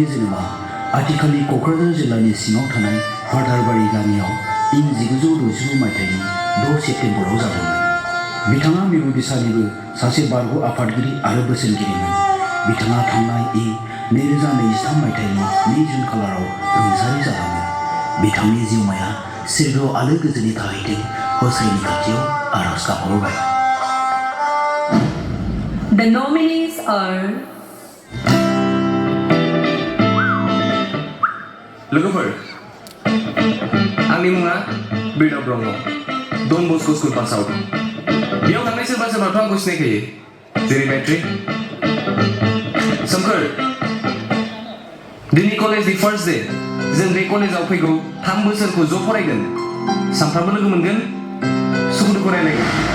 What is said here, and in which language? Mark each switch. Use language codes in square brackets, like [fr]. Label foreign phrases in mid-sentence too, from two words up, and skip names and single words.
[brx] जोनोमा आथिखालनि क'क्राझार जिल्लानि सिङाव थानाय फादारबारि गामियाव इं 1960 मायथाइनि 6 सेप्तेम्बराव जादोंमोन बिथाङा मिरु बिसानिबो सासे बारग' आफादगिरि आरो बोसोनगिरिमोन बिथाङा थांनाय इं 2023 मायथाइनि 2 जुन खालाराव रुंसारि जादोंमोन बिथांनि जिउमाया सोरगोआव आलो गोजोनै थाहैथों गसाइनि खाथियाव आरज गाबहरबाय [en] The nominees are [brx] लोगोफोर आंनि मुङा बिरदाव ब्रह्म डन बस्क' स्कुल [en] pass out [brx] बेयाव थांनाय सोरबा सोरबाथ' आंखौ सिनायखायो जेरै मेट्रिक सोमखोर दिनै कलेजनि [en] first day [brx] जों बे कलेजाव फैगौ 3 बोसोरखौ ज' फरायगोन सानफ्रामबो लोगो मोनगोन सुखु दुखु रायलायगोन